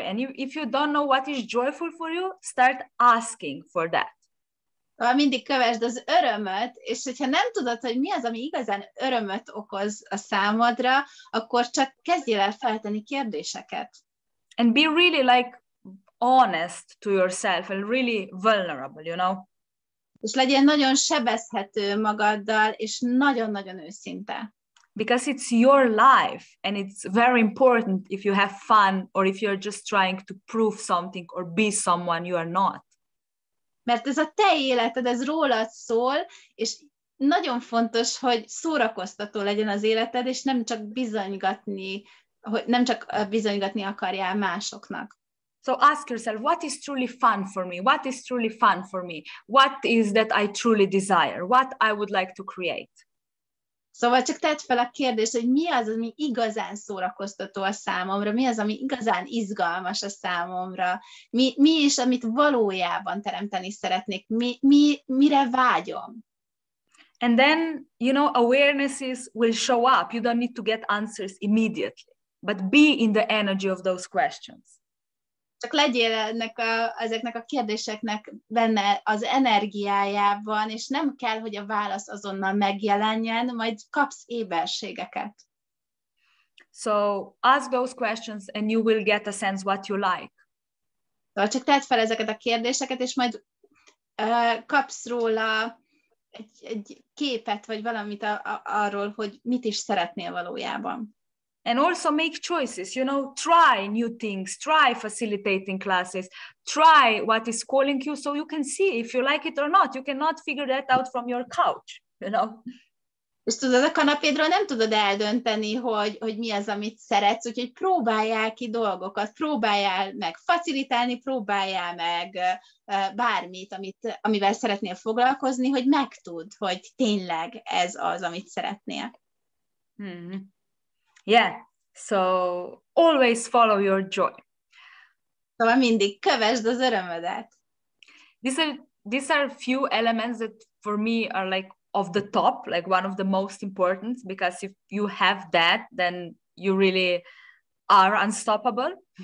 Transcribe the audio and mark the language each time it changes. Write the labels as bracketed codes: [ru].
[en] And if you don't know what is joyful for you, start asking for that. [hu] Mindig kövesd az örömöt, és hogyha nem tudod, hogy mi az, ami igazán örömöt okoz a számodra, akkor csak kezdjél el feltenni kérdéseket. [en] And be really honest to yourself and really vulnerable, [hu] És legyél nagyon sebezhető magaddal, és nagyon-nagyon őszinte. [en] Because it's your life, and it's very important if you have fun or if you're just trying to prove something or be someone you are not. [hu] Mert ez a te életed, ez rólad szól, és nagyon fontos, hogy szórakoztató legyen az életed, és nem csak bizonygatni akarjál másoknak. [en] So ask yourself, what is truly fun for me? What is truly fun for me? What is that I truly desire? What I would like to create? [hu] Szóval csak tedd fel a kérdést, hogy mi az, ami igazán szórakoztató a számomra, mi az, ami igazán izgalmas a számomra, mi is, amit valójában teremteni szeretnék, mire vágyom. [en] And then, awarenesses will show up. You don't need to get answers immediately, but be in the energy of those questions. [hu] Csak legyél ezeknek a kérdéseknek benne az energiájában, és nem kell, hogy a válasz azonnal megjelenjen, majd kapsz éberségeket. [en] So ask those questions and you will get a sense what you like. [hu] Szóval csak tedd fel ezeket a kérdéseket, és majd kapsz róla egy képet, vagy valamit arról, hogy mit is szeretnél valójában. [en] And also make choices, try new things, try facilitating classes, try what is calling you so you can see if you like it or not. You cannot figure that out from your couch, [hu] És tudod, a kanapédról nem tudod eldönteni, hogy mi az, amit szeretsz, úgyhogy próbáljál ki dolgokat, próbáljál meg facilitálni, próbáljál meg bármit, amivel szeretnél foglalkozni, hogy megtudd, hogy tényleg ez az, amit szeretnél. [en] Mm-hmm. Yeah, so always follow your joy. [hu] Szóval mindig kövesd az örömödet. [en] These are few elements that for me are like of the top, like one of the most important, because if you have that, then you really are unstoppable.